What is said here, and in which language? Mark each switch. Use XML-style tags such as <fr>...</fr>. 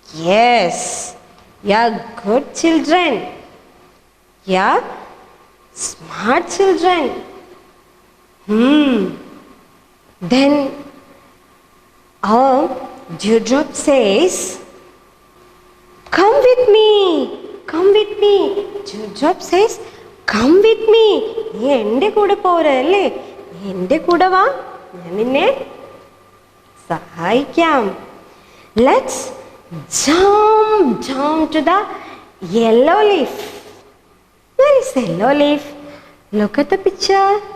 <en>Yes, you are good children. You are smart children. Then our Dewdrop says, come with me, come with me. Dewdrop says, come with me.</en> <ml>നീ എൻ്റെ കൂടെ പോരല്ലേ, നീ എൻ്റെ കൂടെ വാ, ഞാൻ നിന്നെ സഹായിക്കാം.</ml> <en>Let's jump down to the yellow leaf. Where is yellow leaf? Look at the picture.</en>